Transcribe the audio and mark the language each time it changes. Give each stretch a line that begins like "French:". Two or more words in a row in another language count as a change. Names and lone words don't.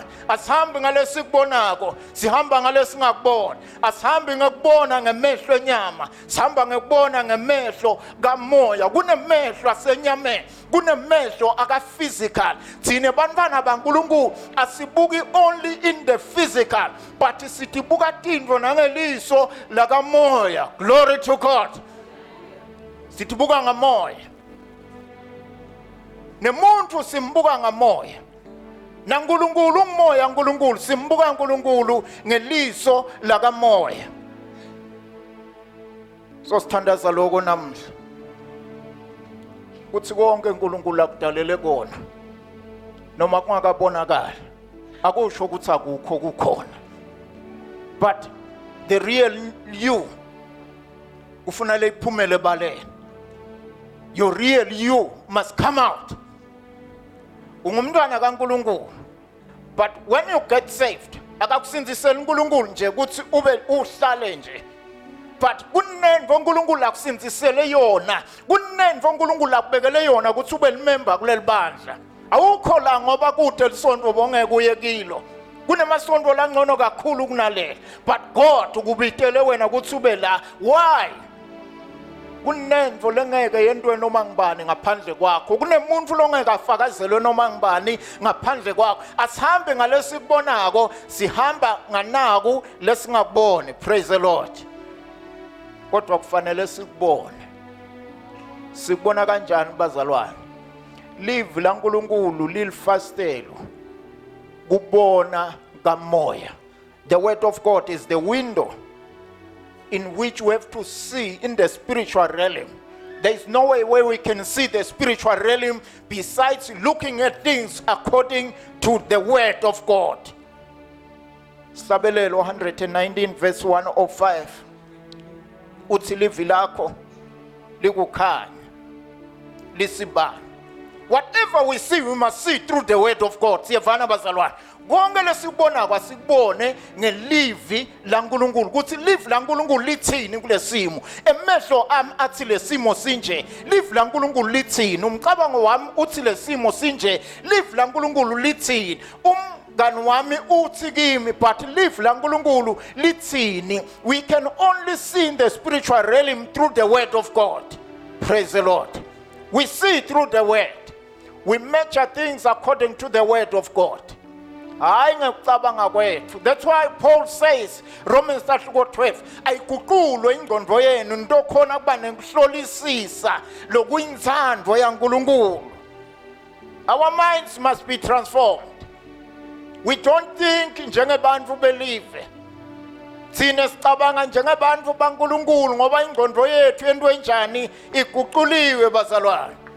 Swati: Asihambi ngalesikubonako, sihamba ngalesingakubona. Asihambi ngekubona ngemehlo enyama, sihamba ngekubona ngemehlo kamoya. Kunemehlo asenyameni, kunemehlo aka physical. Thina bantwana baNkulunkulu asibuki
English: only in the physical
Swati: but sitibuka tindvo nangeliso lakamoya.
English: Glory to God.
Swati: Sitibuka ngamoya. Nemuntu simbuka ngamoya. NaNkulunkulu umoya uNkulunkulu simbuka uNkulunkulu ngeliso lakamoya. So sithandaza lokho namhla. Kuthi konke uNkulunkulu akudalele kona. Noma kungakabonakali. Akusho ukuthi akukho kukhona.
English: But the real you
Swati: ufuna lephumele baleni.
English: Your real you must come out.
Swati: Ungumntwana kaNkulunkulu.
English: But when you get saved,
Swati: akakusinziseli uNkulunkulu nje ukuthi ube uhlale nje. But kunenvo uNkulunkulu akusinzisele yona. Kunenvo uNkulunkulu akubekele yona ukuthi ube limember kuleli bandla. Awukho la ngoba kude lisonto bongeke uye kilo. Kunemasonto langcono kakhulu kunalela.
English: But God
Swati: ukubitele wena ukuthi ube la.
English: Why?
Swati: Kunenvo lengeke yentwe noma ngibani ngaphandle kwakho. Kunemuntu longeke afakazelwe noma ngibani ngaphandle kwakho. Asihambe ngalesikubonako, sihamba nganaku lesingakuboni.
English: Praise the Lord.
Swati: Kodwa kufanele sikubone. Sikubona kanjani bazalwane? Live laNkulunkulu lilifastelo. Kubona kamoya.
English: The word of God is the window in which we have to see in the spiritual realm. There is no way where we can see the spiritual realm besides looking at things according to the word of God.
Swati: Sabelelo 119 verse 105. Uthi livi lakho likukhanya lisibani.
English: Whatever we see, we must see through the word of God.
Swati: Siyavana bazalwane. Konke lesikubona kwasikubone ngelivi laNkulunkulu. Ukuthi livi laNkulunkulu lithini kulesimo. Emehlo ami athi lesimo sinje. Livi laNkulunkulu lithini. Umcabango wami uthi lesimo sinje. Livi laNkulunkulu lithini. Umngani wami uthi kimi, but livi laNkulunkulu lithini.
English: We can only see in the spiritual realm through the word of God. Praise the Lord. We see through the word. We measure things according to the word of God. That's why Paul says, Romans 12,
Swati: ayiguqulwe ingqondo yenu into khona kuba nekuhlolisisa lokuyinzando yaNkulunkulu.
English: Our minds must be transformed. We don't think njengebantu believe.
Swati: Thina sicabanga njengebantu baNkulunkulu ngoba ingqondo yethu yento enjani iguquliwe bazalwane.